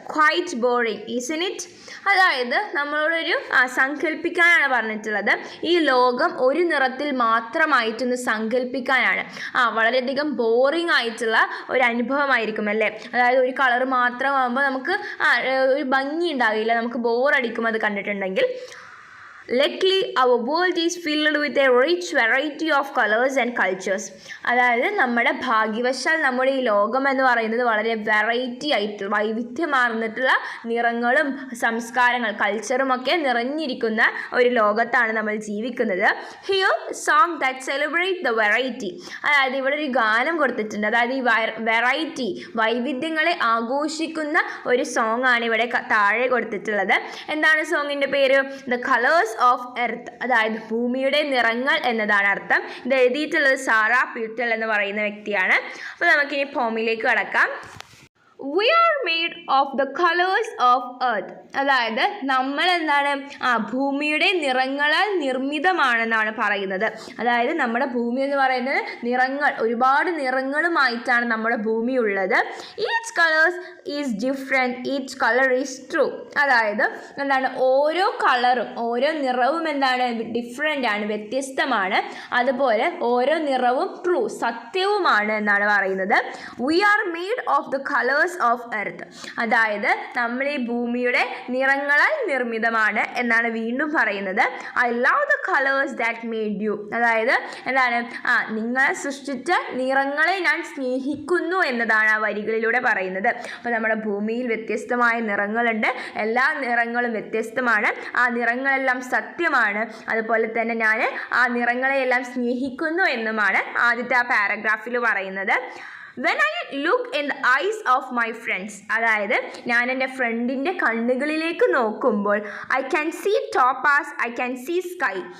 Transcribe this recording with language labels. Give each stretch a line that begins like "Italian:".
English: Quite boring, isn't it?
Malayalam: അതായത് നമ്മളോടൊരു സങ്കല്പിക്കാനാണ് പറഞ്ഞിട്ടുള്ളത്. ഈ ലോകം ഒരു നിറത്തിൽ മാത്രമായിട്ടൊന്ന് സങ്കല്പിക്കാനാണ്. വളരെയധികം ബോറിംഗ് ആയിട്ടുള്ള ഒരു അനുഭവമായിരിക്കും അല്ലേ? അതായത് ഒരു കളർ മാത്രമാകുമ്പോൾ നമുക്ക് ഒരു ഭംഗി ഉണ്ടാവില്ല, നമുക്ക് ബോറടിക്കും അത് കണ്ടിട്ടുണ്ടെങ്കിൽ.
English: Luckily, our world is filled with a rich variety of colors and cultures.
Malayalam: അതായത് നമ്മുടെ ഭാഗ്യവശാൽ നമ്മുടെ ഈ ലോകം എന്ന് പറയുന്നത് വളരെ വെറൈറ്റി ആയിട്ട് വൈവിധ്യമാർന്നിട്ടുള്ള നിറങ്ങളും സംസ്കാരങ്ങൾ, കൾച്ചറും ഒക്കെ നിറഞ്ഞിരിക്കുന്ന ഒരു ലോകത്താണ് നമ്മൾ ജീവിക്കുന്നത്.
English: Here, song that celebrate the variety.
Malayalam: അതായത് ഇവിടെ ഒരു ഗാനം കൊടുത്തിട്ടുണ്ട്. അതായത് ഈ വെറൈറ്റി, വൈവിധ്യങ്ങളെ ആഘോഷിക്കുന്ന ഒരു സോങ് ആണ് ഇവിടെ താഴെ കൊടുത്തിട്ടുള്ളത്. എന്താണ് സോങ്ങിൻ്റെ പേര്? ദ കളേഴ്സ് ഓഫ് എർത്ത്, അതായത് ഭൂമിയുടെ നിറങ്ങൾ എന്നതാണ് അർത്ഥം. ഇത് എഴുതിയിട്ടുള്ളത് സാറാ പ്യൂട്ടൽ എന്ന് പറയുന്ന വ്യക്തിയാണ്. അപ്പോൾ നമുക്കിനി പോമിലേക്ക് കടക്കാം.
English: We are made of the colors of earth.
Malayalam: അതായത് നമ്മൾ എന്താണ്? ഭൂമിയുടെ നിറങ്ങളാൽ നിർമ്മിതമാണെന്നാണ് പറയുന്നത്. അതായത് നമ്മുടെ ഭൂമി എന്ന് പറയുന്നത് നിറങ്ങൾ, ഒരുപാട് നിറങ്ങളുമായിട്ടാണ് നമ്മുടെ ഭൂമി ഉള്ളത്.
English: Each colours is different, each colour is true.
Malayalam: അതായത് എന്താണ്? ഓരോ കളറും ഓരോ നിറവും എന്താണ്? ഡിഫറെൻ്റ് ആണ്, വ്യത്യസ്തമാണ്. അതുപോലെ ഓരോ നിറവും ട്രൂ, സത്യവുമാണ് എന്നാണ് പറയുന്നത്.
English: We are made of the colors of earth.
Malayalam: അതായത് നമ്മൾ ഈ ഭൂമിയുടെ നിറങ്ങളാൽ നിർമ്മിതമാണ് എന്നാണ് വീണ്ടും പറയുന്നത്.
English: I love the colours that made you.
Malayalam: അതായത് എന്താണ്? നിങ്ങളെ സൃഷ്ടിച്ച നിറങ്ങളെ ഞാൻ സ്നേഹിക്കുന്നു എന്നതാണ് ആ വരികളിലൂടെ പറയുന്നത്. അപ്പോൾ നമ്മുടെ ഭൂമിയിൽ വ്യത്യസ്തമായ നിറങ്ങളുണ്ട്, എല്ലാ നിറങ്ങളും വ്യത്യസ്തമാണ്, ആ നിറങ്ങളെല്ലാം സത്യമാണ്. അതുപോലെ തന്നെ ഞാൻ ആ നിറങ്ങളെയെല്ലാം സ്നേഹിക്കുന്നു എന്നുമാണ് ആദ്യത്തെ ആ പാരഗ്രാഫിൽ പറയുന്നത്.
English: When I look in the eyes of my friends,
Malayalam: അതായത് ഞാൻ എൻ്റെ ഫ്രണ്ടിൻ്റെ കണ്ണുകളിലേക്ക് നോക്കുമ്പോൾ
English: I can see topaz, I can see sky.